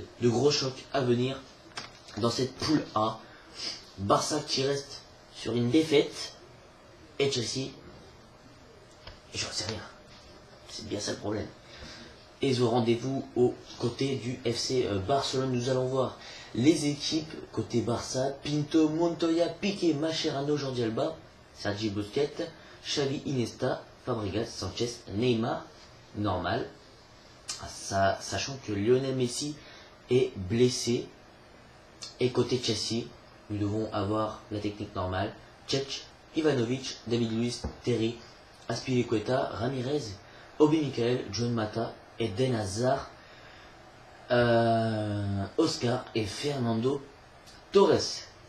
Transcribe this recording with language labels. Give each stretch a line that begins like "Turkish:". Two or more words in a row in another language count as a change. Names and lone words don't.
French: De gros chocs à venir dans cette poule A. Barça qui reste sur une défaite et Chelsea, j'en sais rien, c'est bien ça le problème. Et au rendez-vous aux côtés du FC Barcelone, nous allons voir les équipes côté Barça: Pinto, Montoya, Piqué, Mascherano, Jordi Alba, Sergi Busquets, Xavi, Iniesta, Fabregas, Sanchez, Neymar, normal, sachant que Lionel Messi est blessé. Et côté Chelsea, nous devons avoir la technique normale: Cech, Ivanovic, David Luiz, Terry, Azpilicueta, Ramirez, Obi Mikel, John Mata, Eden Hazard, Oscar et Fernando Torres.